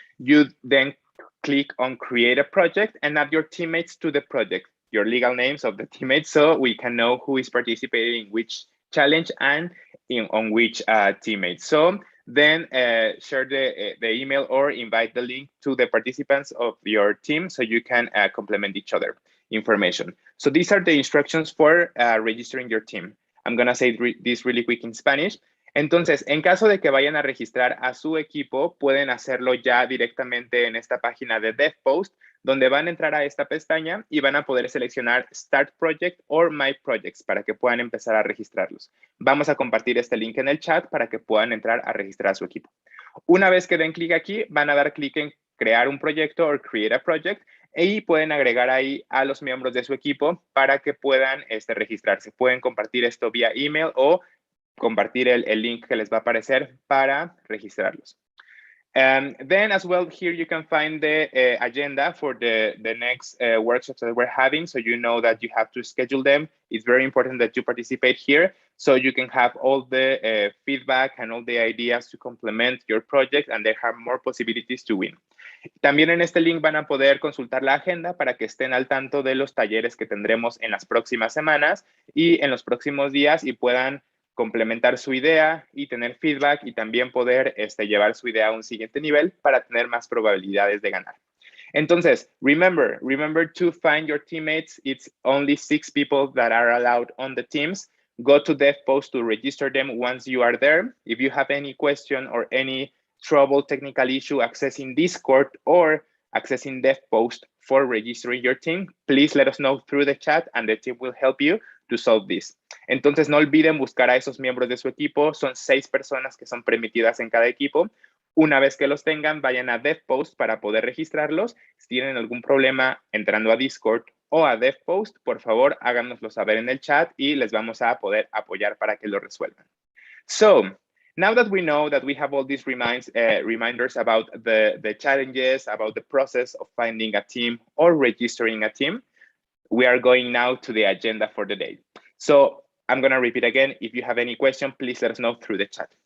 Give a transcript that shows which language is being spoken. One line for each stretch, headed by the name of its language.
English: You then click on Create a Project and add your teammates to the project, your legal names of the teammates, so we can know who is participating in which challenge and on which teammates. So then share the email or invite the link to the participants of your team so you can complement each other information. So these are the instructions for registering your team. I'm gonna say this really quick in Spanish.
Spanish: Entonces, en caso de que vayan a registrar a su equipo, pueden hacerlo ya directamente en esta página de DevPost, donde van a entrar a esta pestaña y van a poder seleccionar Start Project or My Projects para que puedan empezar a registrarlos. Vamos a compartir este link en el chat para que puedan entrar a registrar a su equipo. Una vez que den clic aquí, van a dar clic en crear un proyecto o
English: create a project,
Spanish: y pueden agregar ahí a los miembros de su equipo para que puedan registrarse. Pueden compartir esto vía email o compartir el link que les va a aparecer para registrarlos.
English: Then as well, here you can find the agenda for the next workshops that we're having. So you know that you have to schedule them. It's very important that you participate here so you can have all the feedback and all the ideas to complement your project and they have more possibilities to win.
Spanish: También en este link van a poder consultar la agenda para que estén al tanto de los talleres que tendremos en las próximas semanas y en los próximos días y puedan complementar su idea y tener feedback y también poder llevar su idea a un siguiente nivel para tener más probabilidades de ganar.
English: Entonces, remember to find your teammates. It's only 6 people that are allowed on the teams. Go to DevPost to register them once you are there. If you have any question or any trouble, technical issue accessing Discord or accessing DevPost for registering your team, please let us know through the chat and the team will help you to solve this.
Spanish: Entonces, no olviden buscar a esos miembros de su equipo. Son 6 personas que son permitidas en cada equipo. Una vez que los tengan, vayan a DevPost para poder registrarlos. Si tienen algún problema entrando a Discord o a DevPost, por favor, háganoslo saber en el chat y les vamos a poder apoyar para que lo resuelvan.
English: So, now that we know that we have all these reminders about the challenges, about the process of finding a team or registering a team, we are going now to the agenda for the day. So I'm going to repeat again. If you have any question, please let us know through the chat.